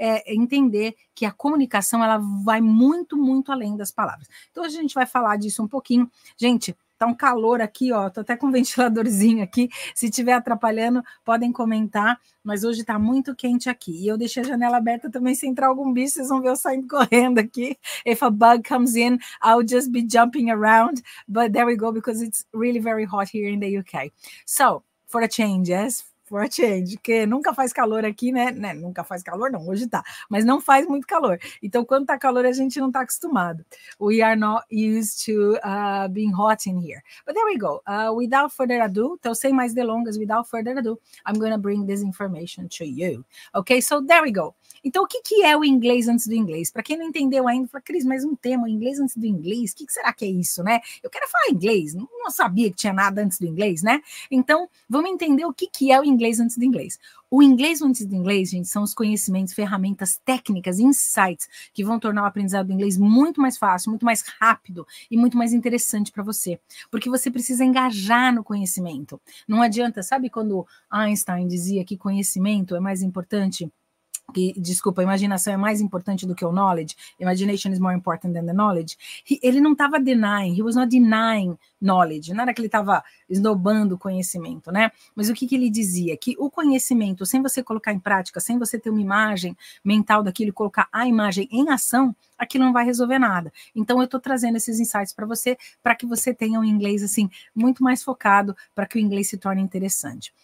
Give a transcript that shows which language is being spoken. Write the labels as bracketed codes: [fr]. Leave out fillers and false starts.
[pt] Entender que a comunicação, ela vai muito, muito além das palavras. Então, a gente vai falar disso um pouquinho. Gente, tá um calor aqui, ó, tô até com um ventiladorzinho aqui, se estiver atrapalhando, podem comentar, mas hoje tá muito quente aqui, e eu deixei a janela aberta também, se entrar algum bicho, vocês vão ver eu saindo correndo aqui. [en] If a bug comes in, I'll just be jumping around, but there we go, because it's really very hot here in the UK. So, for a change, yes? For a change, [pt] porque nunca faz calor aqui, né? Nunca faz calor, não, hoje tá, mas não faz muito calor. Então, quando tá calor, a gente não tá acostumado. [en] We are not used to being hot in here. But there we go. Without further ado, [pt] então, sem mais delongas, [en] without further ado, I'm going to bring this information to you. Okay, so there we go. [pt] Então, o que é o inglês antes do inglês? Para quem não entendeu ainda, fala, Cris, mas um tema, inglês antes do inglês, o que será que é isso, né? Eu quero falar inglês, não sabia que tinha nada antes do inglês, né? Então, vamos entender o que é o inglês antes do inglês. O inglês antes do inglês, gente, são os conhecimentos, ferramentas técnicas, insights, que vão tornar o aprendizado do inglês muito mais fácil, muito mais rápido e muito mais interessante para você. Porque você precisa engajar no conhecimento. Não adianta, sabe quando Einstein dizia que conhecimento é mais importante? Desculpa, a imaginação é mais importante do que o knowledge. [en] Imagination is more important than the knowledge. [pt] Ele não estava [en] denying, he was not denying knowledge. [pt] Não era que ele estava esnobando o conhecimento, né? Mas o que ele dizia? Que o conhecimento, sem você colocar em prática, sem você ter uma imagem mental daquilo e colocar a imagem em ação, aquilo não vai resolver nada. Então, eu estou trazendo esses insights para que você tenha um inglês, assim, muito mais focado, para que o inglês se torne interessante.